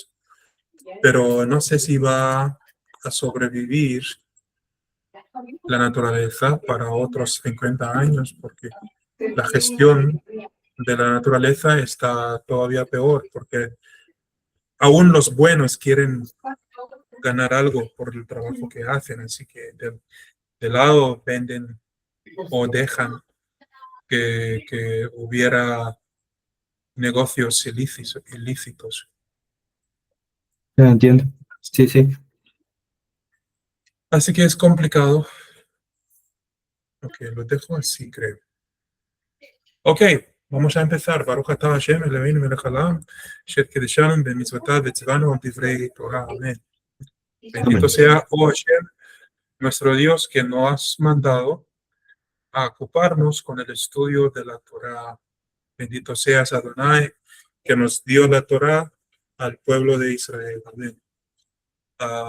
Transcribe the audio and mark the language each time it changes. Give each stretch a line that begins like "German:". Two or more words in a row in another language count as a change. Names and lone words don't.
Spanish: Pero no sé si va a sobrevivir la naturaleza para otros 50 años, porque la gestión de la naturaleza está todavía peor, porque aún los buenos quieren ganar algo por el trabajo que hacen, así que de lado venden o dejan que hubiera negocios ilícitos. Ya entiendo. Sí, sí. Así que es complicado. Ok, lo dejo así, creo. Ok, vamos a empezar.
Hebrew: ברוך אתה השם, אלוהינו מלך העולם, אשר קדשנו במצוותיו וצונו על דברי תורה.
Spanish: Amén. Bendito Amén. sea, oh Hashem, nuestro Dios, que nos has mandado a ocuparnos con el estudio de la Torah. Bendito seas, Adonai, que nos dio la Torah al pueblo de Israel. Amén. Ah,